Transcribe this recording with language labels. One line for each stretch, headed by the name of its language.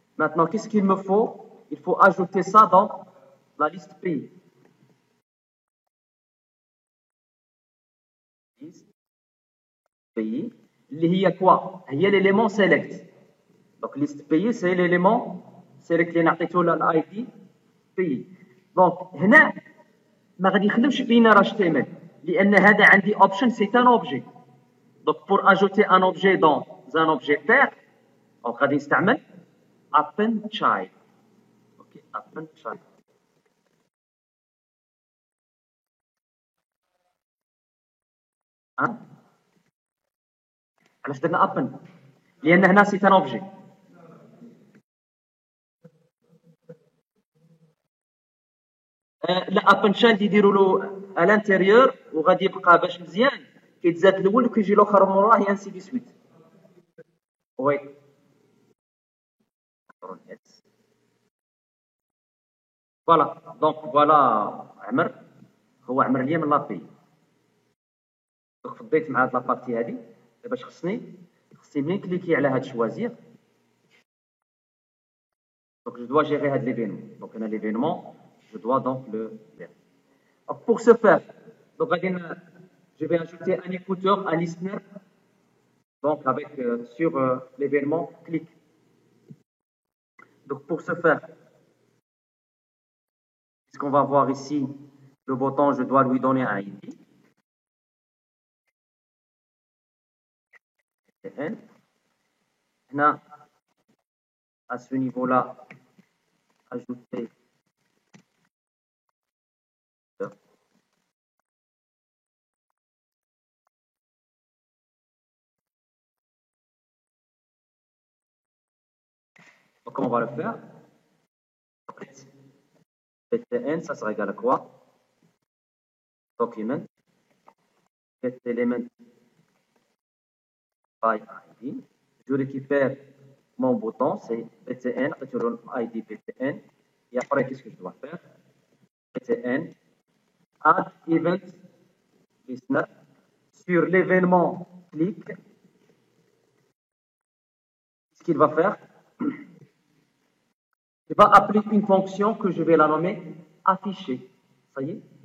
French: Maintenant, qu'est-ce qu'il me faut? Il faut ajouter ça dans la liste pays. Liste pays. Il y a quoi? Il y a l'élément select. Donc, liste pays, c'est l'élément select qui est l'ID pays.
Arabic: Donc, هنا ما غادي يخدمش بينار HTML لأن هذا عندي option
French: c'est un objet. Donc, pour ajouter un objet dans un objet pair, on va utiliser append child. Ok, append child. Hein?
Arabic: علاش درنا append؟ لأن هنا
French: c'est un objet.
Arabic: لا append child يديروا له
French: à l'intérieur
Arabic: وغادي يبقى باش مزيان كيتزاد الاول وكيجي الاخر موراه
French: et ainsi de suite. Oui. Voilà, donc voilà
Arabic: عمر هو عمر ليا من لابي. دونك فضيت مع هاد لابارتي هادي باش خصني منين كليكي على هاد شوازير.
French: Donc je dois gérer l'événement. Donc on a l'événement, je dois donc le faire. Alors, pour ce faire, donc je vais ajouter un écouteur, un listener, donc avec sur l'événement clic. Donc pour ce faire, ce qu'on va voir ici, le bouton, je dois lui donner un ID. Là, à ce niveau-là, ajouter donc comment on va le faire? PTN, ça sera égal à quoi? Document, get element by ID. Je récupère mon bouton, c'est PTN, ID PTN. Et après, qu'est-ce que je dois faire? PTN, add event listener. Sur l'événement clic, ce qu'il va faire, il va appeler une fonction que je vais la nommer afficher. Ça y est?